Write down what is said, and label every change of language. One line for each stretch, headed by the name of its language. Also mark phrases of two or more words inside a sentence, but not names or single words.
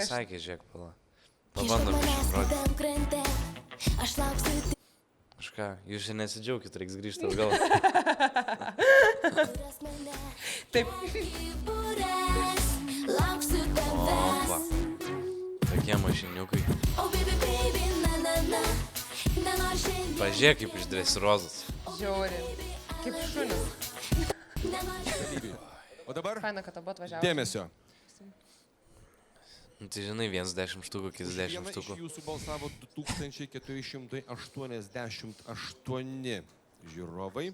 Lithuanian: čia sakė, žiūrėk, pala. Pabandom išrodyti. Aš lauksiu tik Kažką, jūs čia nesidžiaukit, reiks grįžti atgal. Taip. lauksiu tavęs. Opa. Tokie mašiniukai.
English: O baby, baby, na, na, na.
Lithuanian: Nenoriu šiandien. Pažiūrėk kaip iš dresirozas. Žiauri. Kaip šunis. O dabar Faina, kad abu atvažiavo. dėmesio. Nu, tai žinai, 10 štukų, kitas 10 štukų. Iš jūsų balsavo 2488 žiūrovai.